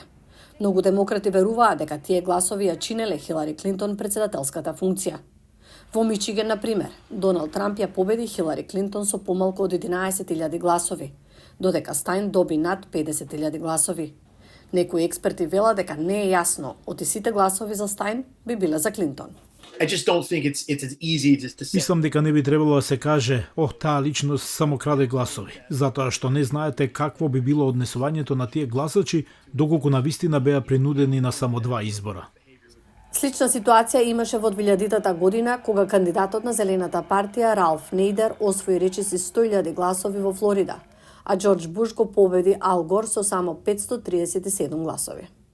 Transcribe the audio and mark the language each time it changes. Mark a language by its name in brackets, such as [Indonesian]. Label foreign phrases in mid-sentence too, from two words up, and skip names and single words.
[Macedonian] Многу демократи веруваат дека тие гласови ја чинеле Хилари Клинтон претседателската функција. Во Мичиген, на пример, Доналд Трамп ја победи Хилари Клинтон со помалку од 11.000 гласови, додека Стајн доби над 50.000 гласови. Некои експерти велат дека не е јасно оти сите гласови за Стајн би биле за Клинтон. [English] I just don't think it's as easy to say. [Macedonian] Мислам дека не би требало да се каже, таа личност само краде гласови, затоа што не знаете какво би било однесувањето на тие гласачи доколку навистина беа принудени на само 2 избора. Слична ситуација имаше во 2000 година, кога кандидатот на Зелената партија Ралф Нейдер освои речиси 100.000 гласови во Флорида, а Џорџ Буш го победи Ал Гор со само 537 гласови.